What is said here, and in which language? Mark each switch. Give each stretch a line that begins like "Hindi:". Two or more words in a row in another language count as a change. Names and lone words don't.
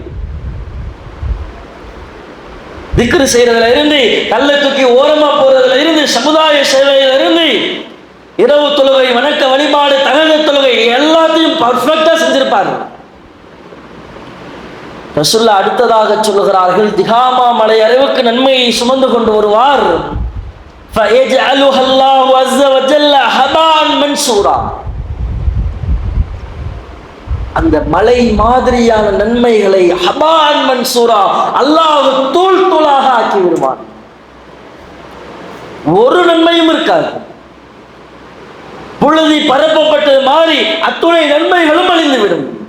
Tamil: திக்ரு செய்யறதுல இருந்து, கல்ல தூக்கி ஓரமா போறதுல இருந்து, சமுதாய சேவையில இருந்து, இரவு தொழுகை, வணக்க வழிபாடு, தகவல் தொழுகை, எல்லாத்தையும் பர்ஃபெக்டா செஞ்சிருப்பாரு. ரசூலுல்லாஹ் அடுத்ததாக சொல்லுகிறார்கள், திஹாமா மலை அளவுக்கு நன்மையை சுமந்து கொண்டு வருவார்.
Arabic: فَيَجْعَلُهَا اللَّهُ عَزَّ وَجَلَّ هَبَاءً مَنْثُورًا.
Tamil: அந்த மலை மாதிரியான நன்மைகளை
Arabic: هباء منثورا,
Tamil: அல்லாஹ் தூள் தூளாக ஆக்கி விடுவான். ஒரு நன்மையும் இருக்காது. புழுதி பரப்பப்பட்டது மாறி அத்துணை நன்மைகளும் அழிந்துவிடும்.